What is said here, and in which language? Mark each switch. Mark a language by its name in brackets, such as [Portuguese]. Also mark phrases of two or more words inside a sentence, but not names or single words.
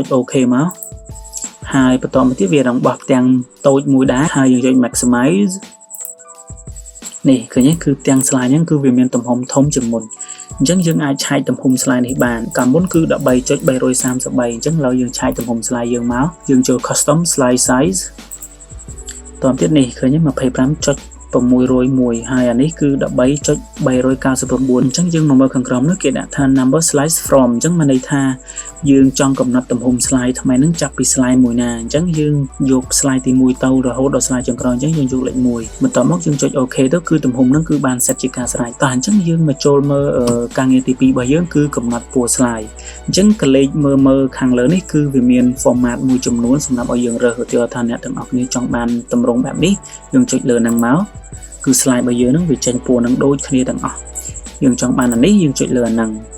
[Khmer] OK មកហើយបន្តមកទៀតវានឹងបោះផ្ទាំងតូចមួយដែរហើយយើងចុច maximize នេះឃើញទេគឺផ្ទាំង slide ហ្នឹងគឺវាមានទំហំធំជាងមុនអញ្ចឹងយើងអាចឆែកទំហំ slide នេះបានកាលមុនគឺ 13.333 អញ្ចឹងឥឡូវយើងឆែកទំហំ slide យើងមកយើងចូល [English] custom slide size [Khmer] តទៅទៀតនេះឃើញទេ 25.601 ហើយអានេះគឺ 13.399 អញ្ចឹងយើងមកមើលខាងក្រោមនោះគេដាក់ថា [English] number slides from [Khmer] អញ្ចឹងមានន័យថាយើងចង់កំណត់ទំហំ slide ថ្មីហ្នឹង ចាប់ពី slide មួយណាអញ្ចឹងយើងយក slide ទី1ទៅរហូតដល់ slide ចុងក្រោយអញ្ចឹងយើងយកលេខ1បន្ទាប់មកយើងចុច OK ទៅគឺទំហំហ្នឹងគឺបាន set ជាការស្រេចតោះអញ្ចឹងយើងមកចូលមើលការងារទី2របស់យើងគឺកំណត់ពណ៌ slide អញ្ចឹងកលេចមើលខាងលើនេះគឺវាមាន format មួយចំនួនសម្រាប់ឲ្យយើងរើសឧទាហរណ៍ថាអ្នកទាំងអស់គ្នាចង់បានទម្រង់បែបនេះយើងចុចលើហ្នឹងមកគឺ slide របស់យើងហ្នឹងវាចេញពណ៌ហ្នឹងដូចគ្នាទាំងអស់យើងចង់បានអានេះយើងចុចលើអាហ្នឹងអូខេ